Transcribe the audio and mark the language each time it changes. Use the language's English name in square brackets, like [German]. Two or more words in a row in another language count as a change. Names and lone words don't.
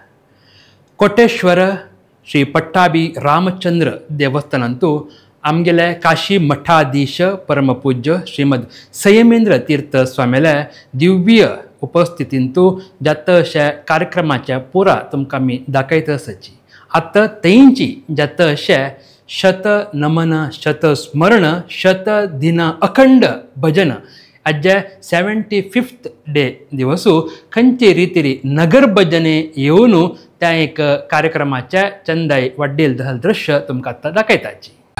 [Konkani] कोटेश्वर श्री पट्टाभी रामचंद्र देवस्थानांतू आमगेले काशी मठाधीश परमपूज्य श्रीमद संयमेंद्र तीर्थ स्वामीले दिव्य उपस्थितींतू जातशे कार्यक्रमाच्या पुरा तुमकां आमी दाखयतसची. आतां तेंची जातशे शत नमन शत स्मरण शत दिन अखंड भजन आज 75th डे दिवसू खंयची रितीरी नगर भजने येवन त्या एक कार्यक्रमाच्या चंदाई वाड्डेल दृश्य तुमकां आतां दाखयताची.